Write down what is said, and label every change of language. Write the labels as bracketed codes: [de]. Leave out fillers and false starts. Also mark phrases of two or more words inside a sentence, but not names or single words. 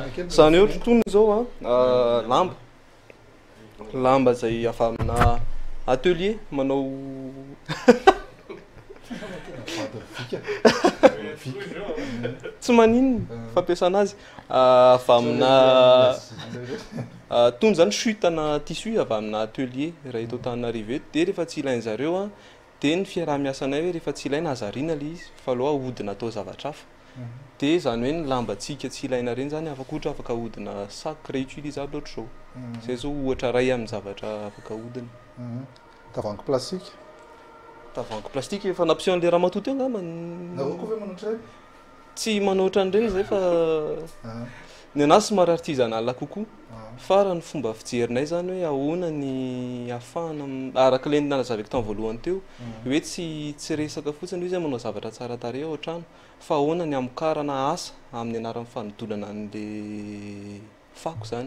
[mg] Zany hoe ohatra toy zao lamba zay avy amina atelier manao tsy maninona fampiasana azy avy amina tony zany chutana tissu avy amina atelier raha eto Antananarivo eto dia rehefa tsy ilainy zareo dia ny fiaraha-miasanay hoe rehefa tsy ilaina azariana le izy fa aloha ahodina atao zavatra hafa. Dia zany hoe ny lambantsika tsy ilaina reny zany afaka ahodina [fr] sac réutilisable autre chose. [mg] Zay zao ohatra ray amin'ny zavatra afaka ahodina. tavoahangy plastique Tavoahangy plastique efa nampiseho an'le raha matoa teo angamba tsy manoatra an'ireny zay fa ny anazy somary artisanal kokoa. Fa raha ny fomba fijerinay zany hoe ahoana ny ahafahana araka le nalazaviko tamin'ny voalohany teo hoe tsy resaka fotsiny hoe zay manao zavatra tsara tarehy ao an-trano fa ahoana ny amokarana asa amin'ny anaran'ny fanodolana an'le fako zany.